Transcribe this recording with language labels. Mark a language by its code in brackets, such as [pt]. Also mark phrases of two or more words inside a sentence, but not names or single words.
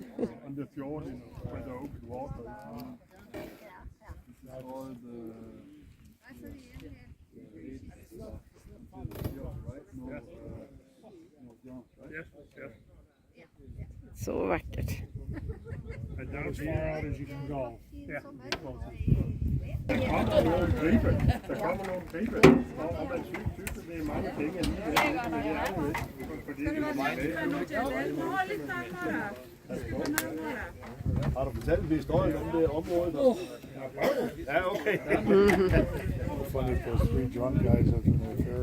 [sv] Så vackert. [da] Der kommer nogle gribe, og man synes, det er mange penge alligevel, fordi det er meget Har du fortalt en historie om det område? Ja, okay. [en] Funny for three drunk guys after their fair.